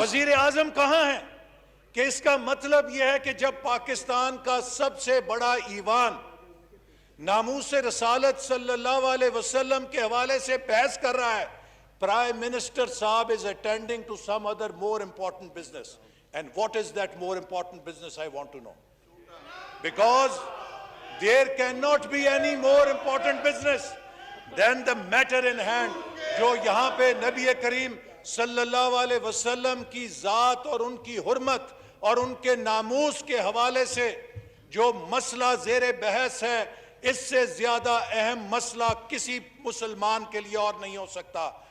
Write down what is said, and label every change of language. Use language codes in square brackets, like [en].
[ur] وزیر اعظم کہاں ہیں؟ کہ اس کا مطلب یہ ہے کہ جب پاکستان کا سب سے بڑا ایوان ناموس رسالت صلی اللہ علیہ وسلم کے حوالے سے بحث کر رہا ہے, پرائم منسٹر صاحب [en] is attending to some other more important business. And what is that more important business, I want to know. Because there cannot be any more important business than the matter in hand, [ur] جو یہاں پہ نبی کریم صلی اللہ علیہ وسلم کی ذات اور ان کی حرمت اور ان کے ناموس کے حوالے سے جو مسئلہ زیر بحث ہے, اس سے زیادہ اہم مسئلہ کسی مسلمان کے لیے اور نہیں ہو سکتا.